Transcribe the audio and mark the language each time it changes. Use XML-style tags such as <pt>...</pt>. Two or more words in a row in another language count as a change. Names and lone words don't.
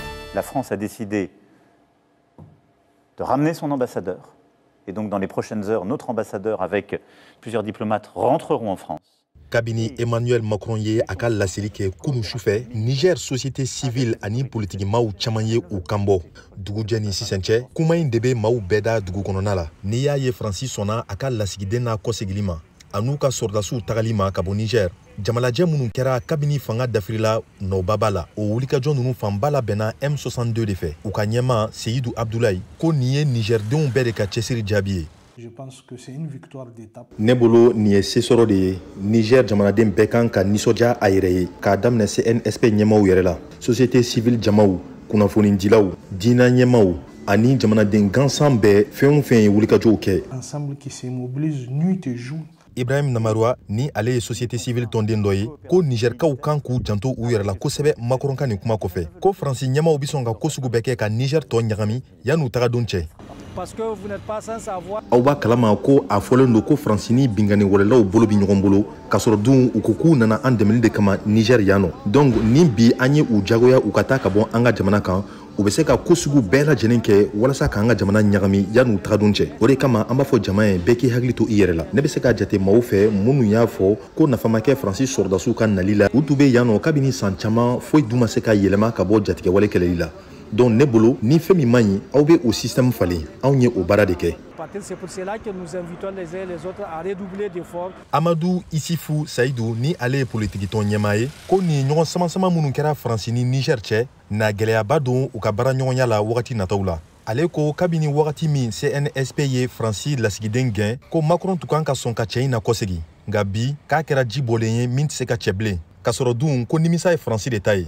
<fr>La France a décidé de ramener son ambassadeur. Et donc, dans les prochaines heures, notre ambassadeur, avec plusieurs diplomates, rentreront en France.</fr> <bm>Kabini Emmanuel Macron ye a ka laseli kɛ kunu sufɛ Niger</bm> <fr>société civile</fr> <bm>ani politique maaw caman ye u kanbɔ dugujɛ ni sisan cɛ kuma in de bɛ maaw bɛɛ da dugu kɔnɔna la n'i y'a ye Faransi sɔnna a ka lasigiden n'a kɔsegili ma a n'u ka sɔrdasiw tagali ma ka bɔ Niger jamalajɛ minnu kɛra kabini fanga dafirila nɔbaba la o wulikajɔ ninnu fanba la bɛnna M62 de fɛ u ka ɲɛma Seydou Abdoulaye ko nin ye Nigerdenw bɛɛ de ka cɛsiri jaabi ye.</bm> <fr>Je pense que c'est une victoire d'étape.</fr> <bm>Ne bolo nin ye sesɔrɔ de ye Niger jamanaden bɛɛ kan ka nisɔndiya a yɛrɛ ye k'a daminɛ CNSP ɲɛmaw yɛrɛ la</bm> <fr>société civile</fr> <bm>jamaw kunnafonidilaw diina ɲɛmaw ani jamanaden gansan bɛɛ fɛn o fɛn ye wulikajɔw kɛ.</bm> <fr>Ensemble qui se mobilise nuit et jour.</fr> <bm>Ibrahim Namarwa ni ale ye</bm> <fr>société civile</fr> <bm>tɔnden dɔ ye ko Nigerkaw kan k'u janto u yɛrɛ la kosɛbɛ Macron ka nin kuma kɔfɛ ko Faransi ɲɛmaw bi sɔn ka ko sugu bɛɛ kɛ ka Niger tɔ ɲagami yan'u tagadon cɛ.</bm> <fr>Parce que vous n'êtes pas sans savoir.</fr> <bm>Aw b'a kalama ko a fɔlen don ko Faransi ni bingani wɛrɛlaw bolo bi ɲɔgɔn bolo k'a sɔrɔ dun u ko k'u nana an dɛmɛli de kama Niger yan nɔ donc ni bi an ye u jagoya u ka taa ka bɔ an ka jamana kan u bɛ se ka ko sugu bɛɛ lajɛlen kɛ walasa k'an ka jamana ɲagami yan'u tagadon cɛ o de kama an b'a fɔ jama ye bɛɛ k'i hakili to i yɛrɛ la ne bɛ se ka jate maaw fɛ minnu y'a fɔ ko nafa ma kɛ Faransi sɔrdasiw ka nali la u tun bɛ yan nɔ kabini san caman foyi dun ma se ka yɛlɛma ka bɔ jatigɛwale kɛlɛli la donc ne bolo ni fɛn min man ɲi aw bɛ o système falen anw ye o baara de kɛ.</bm> <fr>C'est pour cela que nous invitons les uns et les autres à redoubler d'efforts.</fr> <bm>Amadou Isifou Saïdou ni ale ye politique tɔn ɲɛmaa ye ko nin ɲɔgɔn sama-sama minnu kɛra Faransi ni Niger cɛ na gɛlɛyaba don u ka baara ɲɔgɔnya la wagati nataw la. Ale ko kabini wagati min CNSP ye Faransi lasigiden gɛn ko Macron tun kan ka sɔn ka cɛ in na kɔsegi nka bi k'a kɛra ji bɔlen ye min tɛ se ka cɛ bilen k'a sɔrɔ dun ko nimisa ye Faransi de ta ye.</bm>